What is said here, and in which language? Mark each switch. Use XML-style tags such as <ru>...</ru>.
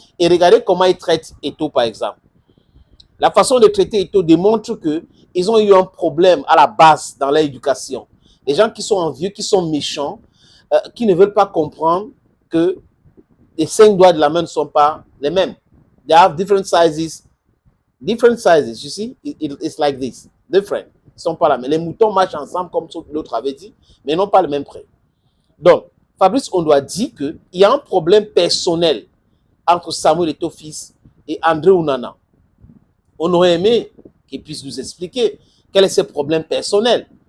<fr>Et regardez comment ils traitent Eto'o, par exemple. La façon de traiter Eto'o démontre qu'ils ont eu un problème à la base dans l'éducation. Les gens qui sont envieux, qui sont méchants, qui ne veulent pas comprendre que les 5 doigts de la main ne sont pas les mêmes.</fr> <en>They have different sizes, you see, it's like this, different.</en> <fr>Ils ne sont pas là, mais les moutons marchent ensemble comme l'autre avait dit, mais non pas le même prix. Donc, Fabrice Ondoa dit qu'il y a un problème personnel entre Samuel Eto'o fils et André Onana. On aurait aimé qu'il puisse nous expliquer quel est ce problème personnel.</fr>